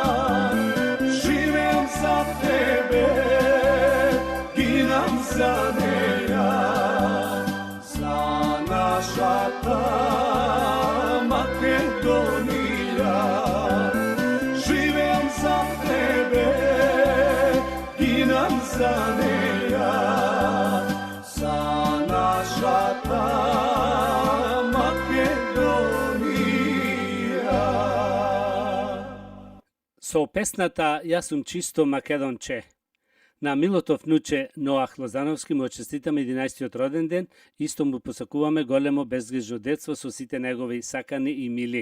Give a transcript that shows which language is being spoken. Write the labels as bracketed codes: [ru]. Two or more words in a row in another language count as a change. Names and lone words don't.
[mk] Живим за тебе, гинам за неја, за наша та Македонија. Живим за тебе, гинам за неја, за наша та Со песната Јас сум чисто македонче. На Милотов внуче Ноах Лозановски му честитаме 11-тиот роден ден, исто му посакуваме големо безгрижно детство со сите негови сакани и мили.